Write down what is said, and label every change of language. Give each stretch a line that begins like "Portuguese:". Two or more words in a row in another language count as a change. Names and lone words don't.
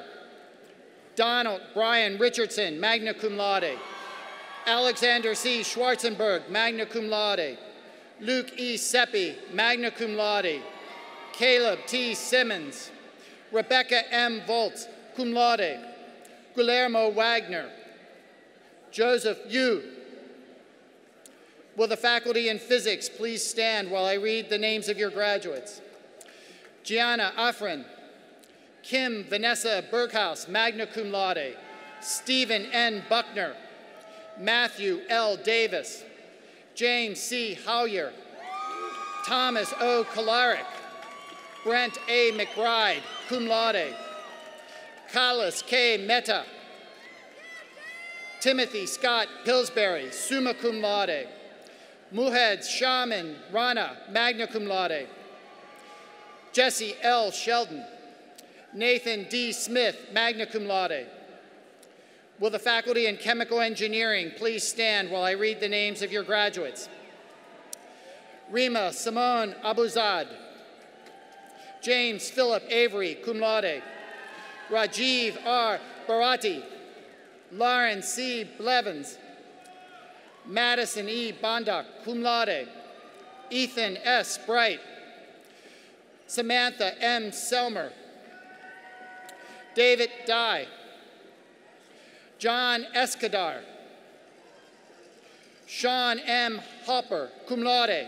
English: Donald Brian Richardson,
Latin: magna cum laude.
English: Alexander C. Schwarzenberg,
Latin: magna cum laude.
English: Luke E. Seppi,
Latin: magna cum laude.
English: Caleb T. Simmons. Rebecca M. Voltz,
Latin: cum laude.
English: Guillermo Wagner. Joseph Yu. Will the faculty in physics please stand while I read the names of your graduates? Gianna Afrin. Kim Vanessa Berghaus,
Latin: magna cum laude.
English: Stephen N. Buckner. Matthew L. Davis. James C. Howyer. Thomas O. Kolaric. Brent A. McBride,
Latin: cum laude.
English: Carlos K. Mehta. Timothy Scott Pillsbury,
Latin: summa cum laude.
English: Muhed Shaman Rana,
Latin: magna cum laude.
English: Jesse L. Sheldon. Nathan D. Smith,
Latin: magna cum laude.
English: Will the faculty in chemical engineering please stand while I read the names of your graduates? Rima Simone Abuzad. James Philip Avery,
Latin: cum laude.
English: Rajiv R. Bharati. Lauren C. Blevins. Madison E. Bondock,
Latin: cum laude.
English: Ethan S. Bright. Samantha M. Selmer. David Dye. John Escadar. Sean M. Hopper,
Latin: cum laude.